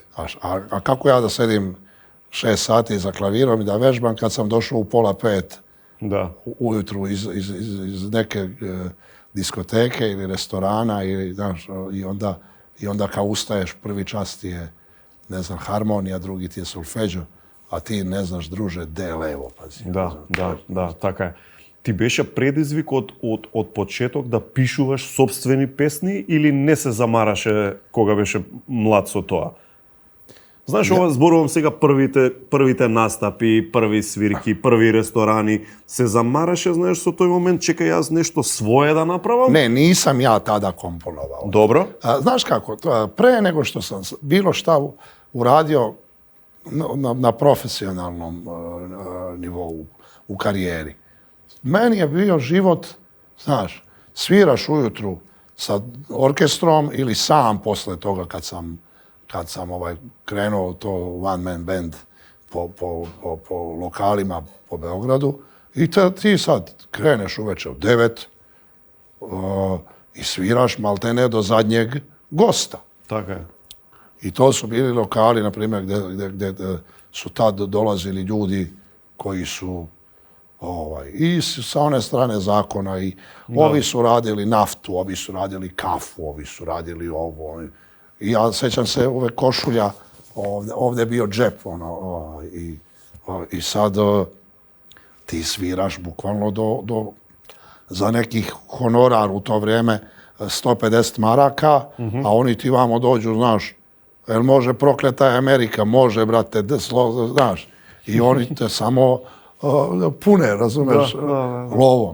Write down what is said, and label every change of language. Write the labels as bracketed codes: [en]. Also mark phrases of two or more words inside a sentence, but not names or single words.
[sr] A kako ja da sedim 6 sati za klavirom i da vežbam kad sam došao u 4:30 Da. ujutru iz neke diskoteke ili restorana ili, znaš, i onda kao ustaješ, prvi čas ti je, ne znam, harmonija, drugi ti je solfeđo, a ti ne znaš, druže, de levo, pazi. [mk] Да, така е. Ти беше предизвик од почеток да пишуваш собствени песни или не се замараше кога беше млад со тоа? Знаеш, ова зборувам сега првите настапи, први свирки, први ресторани. Се замараше, знаеш, со тој момент, чекај јас нешто свое да направам? [sr] Ne, nisam ja tada komponovao. Dobro. Znaš kako, pre nego što sam bilo šta uradio na profesionalnom nivou u karijeri, meni je bio život, znaš, sviraš ujutru sa orkestrom ili sam posle toga kad sam krenuo to [en] one man band [sr] po lokalima po Beogradu i ti sad kreneš uveče u 9 i sviraš maltene do zadnjeg gosta. [mk] Така е. [sr] I to su bili lokali, na primjer, gdje su tad dolazili ljudi koji su i sa one strane zakona i ovi su radili naftu, ovi su radili kafu, ovi su radili ovo. I ja sećam se ove košulja, ovdje je bio džep, i sad ti sviraš bukvalno za nekih honorar u to vrijeme 150 maraka, a oni ti vamo dođu, znaš, jel može prokleta je Amerika, može, brate, znaš, i oni te samo pune, razumeš, lovom.